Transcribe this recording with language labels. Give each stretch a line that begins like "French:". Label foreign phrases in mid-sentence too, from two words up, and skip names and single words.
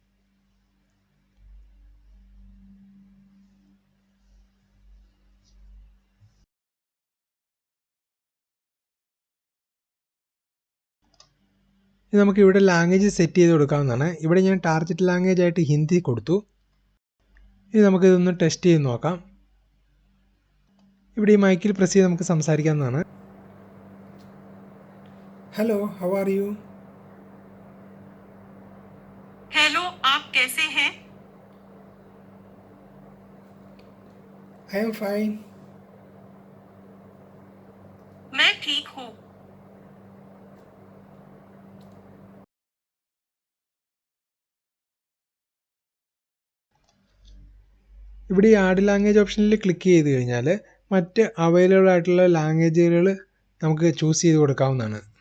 Malayalam: ഇത് നമുക്ക് ഇവിടെ
English: language set
Malayalam: ചെയ്ത് കൊടുക്കാവുന്നതാണ്. ഇവിടെ ഞാൻ
English: target language
Malayalam: ആയിട്ട് ഹിന്ദി കൊടുത്തു. ഇനി നമുക്കിതൊന്ന് ടെസ്റ്റ് ചെയ്ത് നോക്കാം. ഇവിടെ ഈ മൈക്കിൽ പ്രസ് ചെയ്ത് നമുക്ക് സംസാരിക്കാവുന്നതാണ്.
English: ഹലോ, How are you?
Hindi: हेलो, आप कैसे हैं?
English: I am fine.
Hindi: मैं ठीक हूँ.
Malayalam: ഇവിടെ ഈ
English: add language
Malayalam: ഓപ്ഷനിൽ ക്ലിക്ക് ചെയ്ത് കഴിഞ്ഞാൽ മറ്റ് അവൈലബിൾ ആയിട്ടുള്ള ലാംഗ്വേജുകൾ നമുക്ക് ചൂസ് ചെയ്ത് കൊടുക്കാവുന്നതാണ്.